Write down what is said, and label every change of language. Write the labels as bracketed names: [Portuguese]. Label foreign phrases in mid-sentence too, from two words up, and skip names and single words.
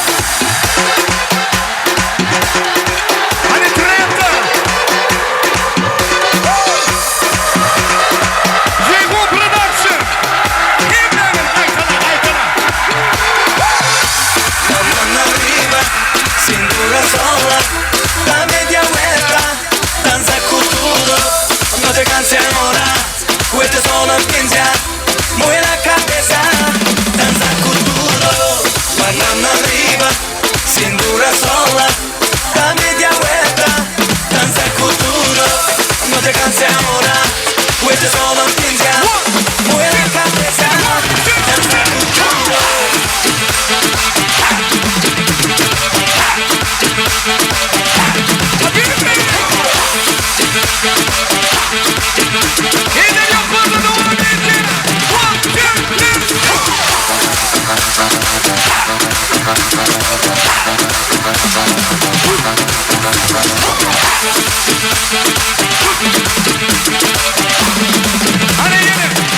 [Turkish] Hadi Trenta! Jego Production! Himlerin aykana! [Spanish] Mano arriba, cintura sola, la media vuelta, danza cultura, no te canses ahora, cueste solo piensa, mueve la cabeza, danza cultura, mano arriba, cintura sola, la media vuelta, danza cultura, no te canses ahora, cueste solo piensa, mueve la cabeza, danza cultura. [Turkish] Eller yukarıda devam edin! 1, 2, 3! Hadi yine!